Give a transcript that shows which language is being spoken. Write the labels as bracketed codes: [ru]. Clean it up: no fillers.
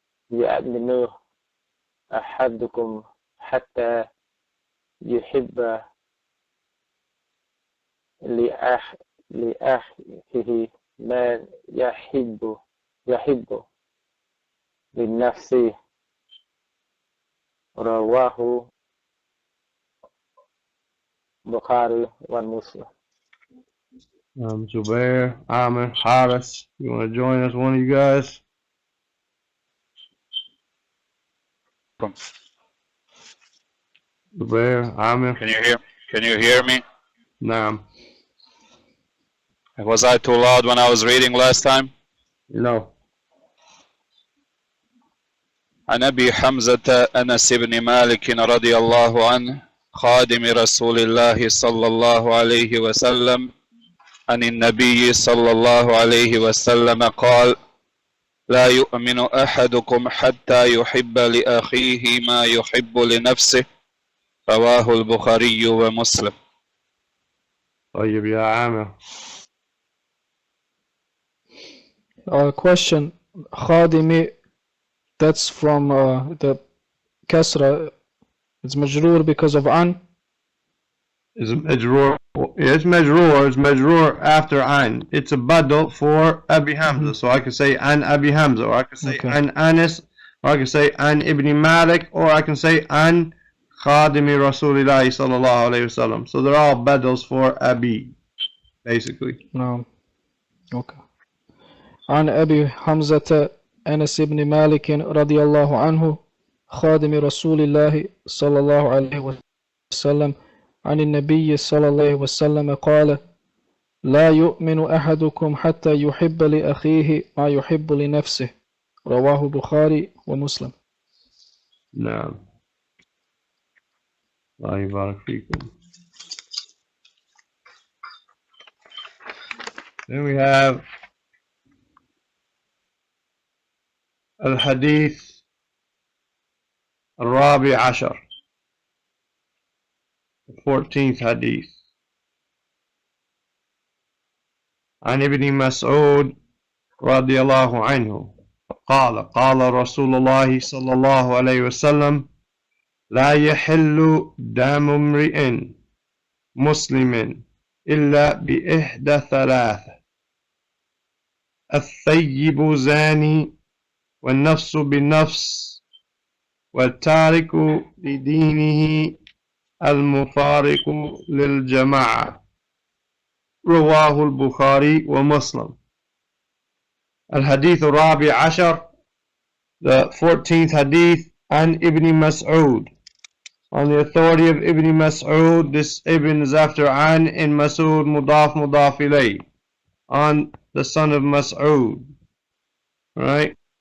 [ar] يؤمن أحدكم حتى يحب لأخيه ما يحب لنفسه رواه Bukhari and Muslim. [en] Zubair, Amir, Haris, you want to join us, one of you guys? Zubair, Amir. Can you hear me? [ar] Naam. [en] Was I too loud when I was reading last time? No. [ar] عن أبي حمزة أنس بن مالك رضي الله عنه خادم رسول الله صلى الله عليه وسلم عن النبي صلى الله عليه وسلم قال لا يؤمن أحدكم حتى يحب لأخيه ما يحب لنفسه رواه البخاري ومسلم. طيب يا عامر. [en] Question. خادمي, that's from the Kasra. It's majroor because of an. It's majroor. It's majroor after an. It's a badal for Abi Hamza. So I could say an Abi Hamza, or I could say an Anis, or I could say an Ibn Malik, or I can say an Khadimi Rasulillahi sallallahu alayhi wasallam. So they're all badals for Abi, basically. No. Okay. [ar] عن أبي حمزة أنس بن مالك رضي الله عنه خادم رسول الله صلى الله عليه وسلم عن النبي صلى الله عليه وسلم قال لا يؤمن أحدكم حتى يحب لأخيه ما يحب لنفسه رواه البخاري ومسلم. نعم. الله يبارك فيكم. [en] Then we have [ar] الحديث الرابع عشر, [en] the 14th hadith. [ar] عن ابن مسعود رضي الله عنه قال قال رسول الله صلى الله عليه وسلم لا يحل دم امرئ مسلم إلا بإحدى ثلاثة الثيب زاني والنفس بالنفس والتارك لدينه المفارق للجماعة رواه البخاري ومسلم. الحديث الرابع عشر, [en] the 14th hadith, [ar] عن Ibn Mas'ud. [en] On the authority of Ibn Mas'ud, this Ibn is after An in Mas'ud mudaf mudaf ilayh, on the son of Mas'ud, right?